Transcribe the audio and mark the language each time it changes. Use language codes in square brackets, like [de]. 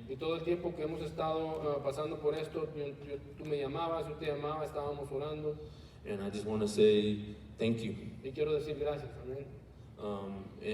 [es] Y todo el tiempo que hemos estado pasando por esto, tú me llamabas, yo te llamaba, estábamos orando. [en] And I just want to say thank you. [es] Y quiero decir gracias, amén.